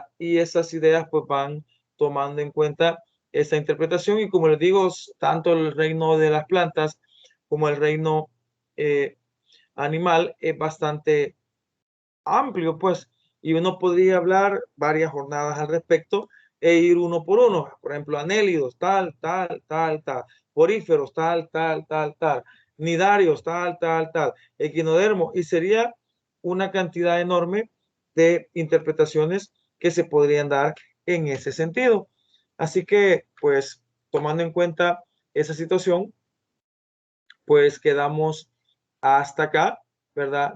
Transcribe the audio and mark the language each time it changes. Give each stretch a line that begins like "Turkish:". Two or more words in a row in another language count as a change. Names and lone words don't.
Spanish: Y esas ideas pues van tomando en cuenta esa interpretación y como les digo, tanto el reino de las plantas como el reino animal es bastante amplio, pues, y uno podría hablar varias jornadas al respecto e ir uno por uno. Por ejemplo, anélidos, tal, tal, tal, tal, poríferos, tal, tal, tal, tal, nidarios, tal, tal, tal, equinodermos, y sería una cantidad enorme de interpretaciones que se podrían dar en ese sentido. Así que, pues, tomando en cuenta esa situación, pues quedamos hasta acá, ¿verdad?